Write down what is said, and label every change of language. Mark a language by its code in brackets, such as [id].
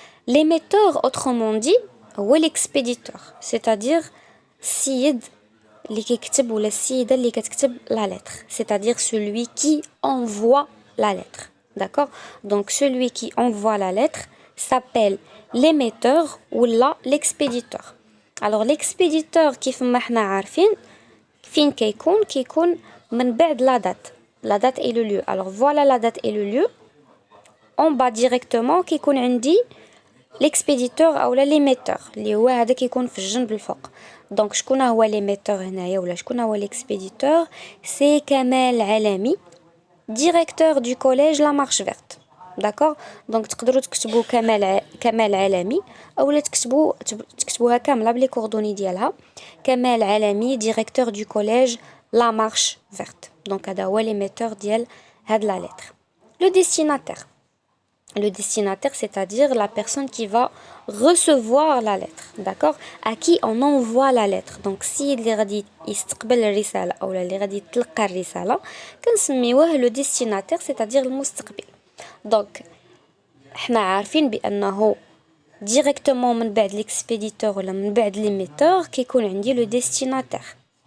[fr] L'émetteur autrement dit هو l'expéditeur, c'est-à-dire [ar] السيد اللي كيكتب ولا السيدة اللي كتكتب [fr] la lettre, c'est-à-dire celui qui envoie la lettre. D'accord? Donc celui qui envoie la lettre s'appelle l'émetteur ou l'expéditeur. [ar] Alors l'expéditeur كيف ما حنا عارفين فين كيكون من بعد [fr] la date et le lieu. [ar] Alors voilà la date et le lieu. [fr] En bas directement [ar] كيكون عندي [fr] l'expéditeur ou l'émetteur [ar] اللي هو هذا كيكون في الجنب الفوق. Donc, شكون هو l'émetteur هنايا ولا شكون هو l'expéditeur? [fr] C'est Kamel Alami, directeur du collège La Marche Verte. D'accord? [ar] Donc, تقدروا تكتبوا كمال علامي أو تكتبوها كاملة بلي كوردوني ديالها. [fr] كمال علامي, directeur du collège La Marche Verte. [ar] Donc, هذا هو l'émetteur ديال هاد la lettre. [fr] Le destinataire. Le destinataire, c'est-à-dire la personne qui va recevoir la lettre, d'accord? À qui on envoie la lettre. [ar] Donc, si اللي غادي يستقبل الرسالة أو اللي غادي يتلقى الرسالة كنسميوه [fr] le destinataire, c'est-à-dire [ar] المستقبل. Donc, احنا عارفين بأنه directement من بعد l'expéditeur ولا من بعد l'émetteur كيكون عندي le destinataire.